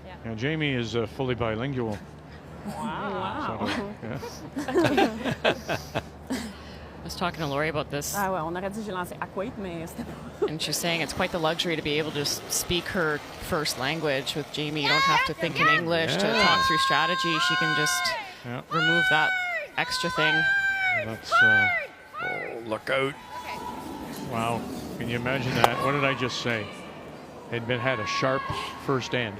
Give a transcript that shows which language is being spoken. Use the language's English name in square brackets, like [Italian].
[English] Now, Jamie is fully bilingual. Wow. So, yeah. I was talking to Lori about this, [French] Ah ouais, on aurait dit que j'ai lancé Aquate, mais c'était pas. [English] and she's saying it's quite the luxury to be able to speak her first language with Jamie. You don't have to think in English to talk through strategy. She can just remove that extra thing. That's, Oh, look out. wow. Can you imagine that? What did I just say? Had a sharp first end.